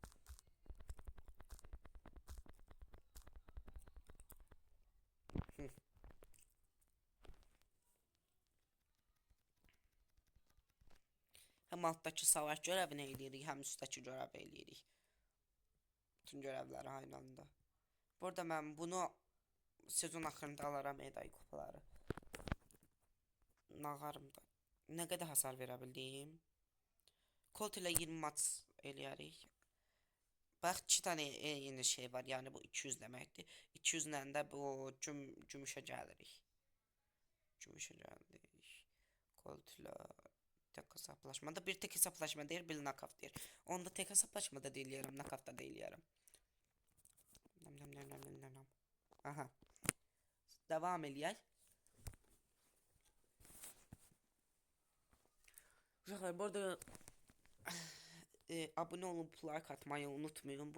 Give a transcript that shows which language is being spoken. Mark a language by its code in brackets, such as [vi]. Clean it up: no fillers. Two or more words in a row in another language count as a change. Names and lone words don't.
[az] Hem alttaki savaş görevini eləyirik, hem üstteki görevi eləyirik. Bütün görevləri aynı anda. Bu arada mən bunu sezon axırında alaram eday kupaları. Nağarımda. Nə qədər hasar verə bildim? Colt ilə 20 maç eləyərik. Bax 2 tane yeni şey var. Yəni bu 200 deməkdir. 200 ilə də bu gümüşə gəlirik. Gümüşə gəldik. [tr] Colt ilə tek hesaplaşmada bir tek hesaplaşma değil, bir knockout değil. Onda tek hesaplaşmada değilim, knockout'ta değilim. [az] Aha. Devam eləyək. Uşaqlar, bu arada abone olup like atmayı unutmayın.